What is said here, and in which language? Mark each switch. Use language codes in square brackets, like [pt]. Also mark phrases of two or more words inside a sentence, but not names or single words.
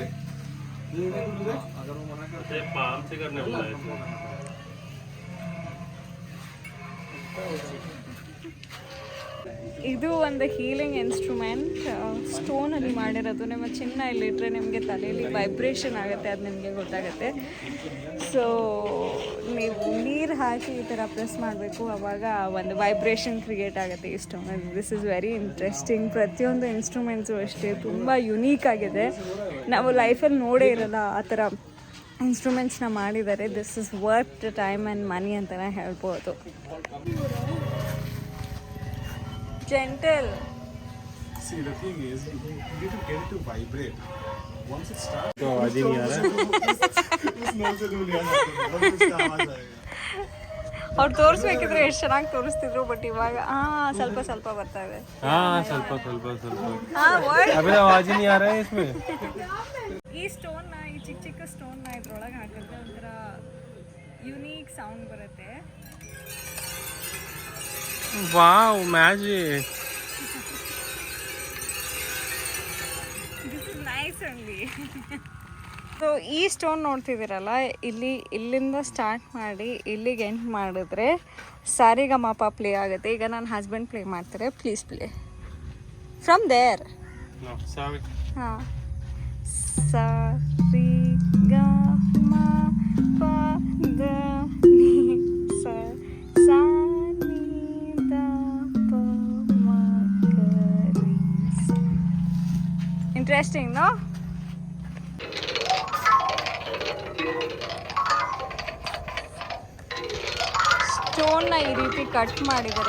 [hi] अगर वो मना करते हैं पाम से करने वाला है. [kn] ಇದು ಒಂದು [en] healing instrument, [kn] ಸ್ಟೋನಲ್ಲಿ ಮಾಡಿರೋದು. ನಿಮ್ಮ ಚಿನ್ನ ಇಲ್ಲಿಟ್ಟರೆ ನಿಮಗೆ ತಲೆಯಲ್ಲಿ ವೈಬ್ರೇಷನ್ ಆಗುತ್ತೆ, ಅದು ನಿಮಗೆ ಗೊತ್ತಾಗುತ್ತೆ. ಸೊ ನೀವು ನೀರು ಹಾಕಿ ಈ ಥರ ಪ್ರೆಸ್ ಮಾಡಬೇಕು, ಆವಾಗ ಒಂದು ವೈಬ್ರೇಷನ್ ಕ್ರಿಯೇಟ್ ಆಗುತ್ತೆ ಈ ಸ್ಟೋನಲ್ಲಿ. [en] This is very interesting. [kn] ಪ್ರತಿಯೊಂದು ಇನ್ಸ್ಟ್ರೂಮೆಂಟ್ಸು ಅಷ್ಟೇ ತುಂಬ ಯುನೀಕ್ ಆಗಿದೆ. ನಾವು ಲೈಫಲ್ಲಿ ನೋಡೇ ಇರೋಲ್ಲ ಆ ಥರ ಇನ್ಸ್ಟ್ರೂಮೆಂಟ್ಸ್ನ ಮಾಡಿದ್ದಾರೆ. [en] This is worth time and money ಅಂತಲೇ ಹೇಳ್ಬೋದು. [kn] ಜೆಂಟಲ್. [en] See, the thing is, you need to get it to vibrate. Once it starts, [hi] तो आवाज ही नहीं आ रहा उस नोट से दूर नहीं आ सकते. once उसका आवाज आएगा. [kn] ಅವ್ರು ತೋರಿಸ್ಬೇಕಿದ್ರೆ ಎಷ್ಟು ಚೆನ್ನಾಗಿ ತೋರಿಸ್ತಿದ್ರು, ಬಟ್ ಇವಾಗ ಸ್ವಲ್ಪ ಸ್ವಲ್ಪ ಬರ್ತಾ ಇದೆ. हाँ ಸ್ವಲ್ಪ ಸ್ವಲ್ಪ ಸ್ವಲ್ಪ ವರ್ಡ್ [hi] अबे आवाज ही नहीं आ रहा है इसमें. [kn] ಈ ಸ್ಟೋನ್ನ, ಈ ಚಿಕ್ಕ ಚಿಕ್ಕ ಸ್ಟೋನ್ನ ಇದ್ರೊಳಗೆ ಹಾಕಿದ್ರೆ ಒಂಥರ [en] unique sound [kn] ಬರುತ್ತೆ. [en] wow magic. This is nice only. [kn] ಸೊ ಈ ಸ್ಟೋನ್ ನೋಡ್ತಿದ್ದೀರಲ್ಲ, ಇಲ್ಲಿಂದ ಸ್ಟಾರ್ಟ್ ಮಾಡಿ ಇಲ್ಲಿಗೆ ಎಂಡ್ ಮಾಡಿದ್ರೆ ಸಾರಿಗಮಪ ಪ್ಲೇ ಆಗುತ್ತೆ. ಈಗ ನನ್ನ ಹಸ್ಬೆಂಡ್ ಪ್ಲೇ ಮಾಡ್ತಾರೆ. [en] Please play from there. No, sorry. [kn] ಹಾಂ, ಸಾರಿಗಮಪ ದ ನಿ ಸ ಸಾ ನಿ ದ ಪ ಮ ಗ ರಿ ಸ. ಇಂಟ್ರೆಸ್ಟಿಂಗ್ ನೋ? ಸ್ಟೋನ್ನ ಈ ರೀತಿ ಕಟ್ ಮಾಡಿದ್ದಾರೆ.